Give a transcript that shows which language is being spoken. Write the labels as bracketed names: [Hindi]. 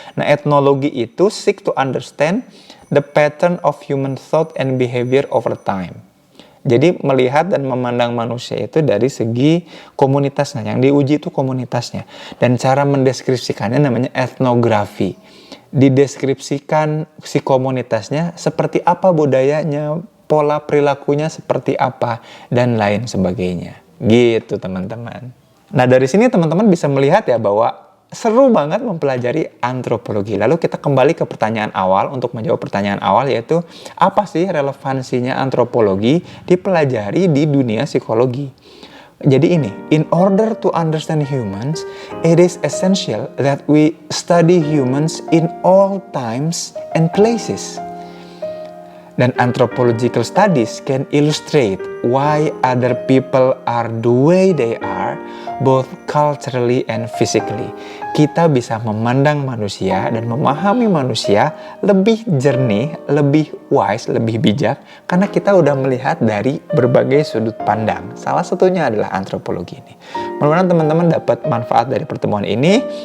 [English] Nah, etnologi itu seek to understand the pattern of human thought and behavior over time. [Indonesian] Jadi melihat dan memandang manusia itu dari segi komunitasnya. Yang diuji itu komunitasnya. Dan cara mendeskripsikannya namanya etnografi. Dideskripsikan si komunitasnya seperti apa budayanya, pola perilakunya seperti apa, dan lain sebagainya. Gitu teman-teman. Nah dari sini teman-teman bisa melihat ya bahwa seru banget mempelajari antropologi. Lalu kita kembali ke pertanyaan awal untuk menjawab pertanyaan awal, yaitu apa sih relevansinya antropologi dipelajari di dunia psikologi? Jadi ini, [English] in order to understand humans, it is essential that we study humans in all times and places. Dan anthropological studies can illustrate why other people are the way they are, both culturally and physically. [Indonesian] Kita bisa memandang manusia dan memahami manusia lebih jernih, lebih wise, lebih bijak, karena kita udah melihat dari berbagai sudut pandang. Salah satunya adalah antropologi ini. Mudah-mudahan teman-teman dapat manfaat dari pertemuan ini.